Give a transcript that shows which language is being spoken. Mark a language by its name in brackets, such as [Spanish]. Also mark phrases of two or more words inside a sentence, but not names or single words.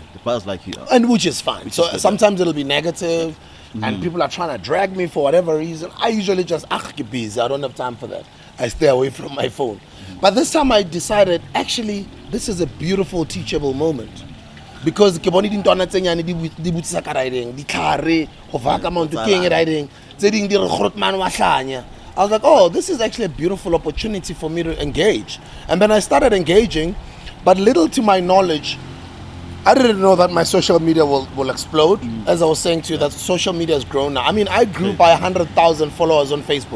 [English] The buzz like you. And which is fine. So is sometimes it'll be negative, and people are trying to drag me for whatever reason. I usually just get busy. I don't have time for that. I stay away from my phone. But this time I decided, actually, this is a beautiful teachable moment. [Southern Sotho] Because ke bone dintwana tse nyane di butsisa ka riding, di tlhare go vaka mount king riding, tse ding di re grotman wa hlanya. [English] I was like, oh, this is actually a beautiful opportunity for me to engage. And then I started engaging, but little to my knowledge, I didn't know that my social media will explode. As I was saying to you, that social media has grown now. I mean, I grew by 100,000 followers on Facebook.